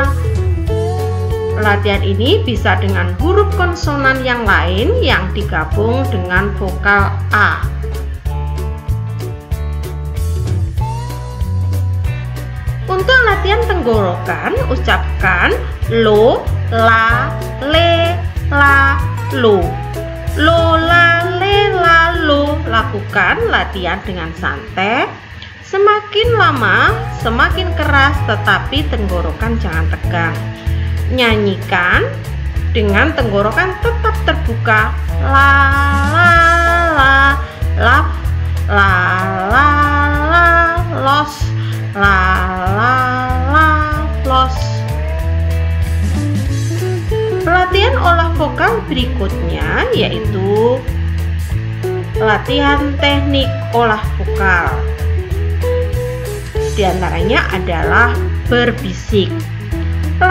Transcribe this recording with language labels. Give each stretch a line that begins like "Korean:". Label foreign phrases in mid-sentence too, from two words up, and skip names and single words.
Indonesian: Latihan ini bisa dengan huruf konsonan yang lain yang digabung dengan vokal A. Untuk latihan tenggorokan, ucapkan lo, la, le, la, lo. Lo, la, le, la, lo. Lakukan latihan dengan santai. Semakin lama, semakin keras, tetapi tenggorokan jangan tegang. Nyanyikan dengan tenggorokan tetap terbuka. La, la, la, la, la, la, la, los, la, la, la, los. Pelatihan olah vokal berikutnya yaitu latihan teknik olah vokal. Di antaranya adalah berbisik.